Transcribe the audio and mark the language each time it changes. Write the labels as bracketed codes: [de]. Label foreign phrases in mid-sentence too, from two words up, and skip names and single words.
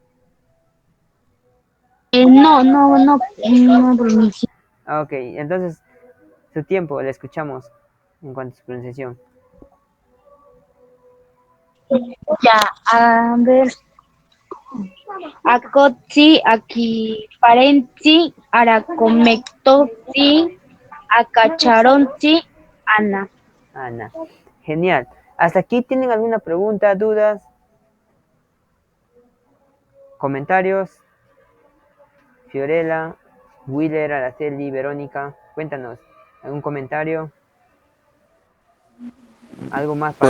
[es] No pronuncio. Ah, ok, entonces su tiempo, le escuchamos en cuanto a su pronunciación. Ya, a ver. [cni] Acotzi, aquí, parenti, aracomectotzi, acacharonzi, Ana. Ana. [es] Genial. ¿Hasta aquí tienen alguna pregunta, dudas, comentarios? Fiorella, Willer, Araceli, Verónica, cuéntanos. ¿Algún comentario? ¿Algo más para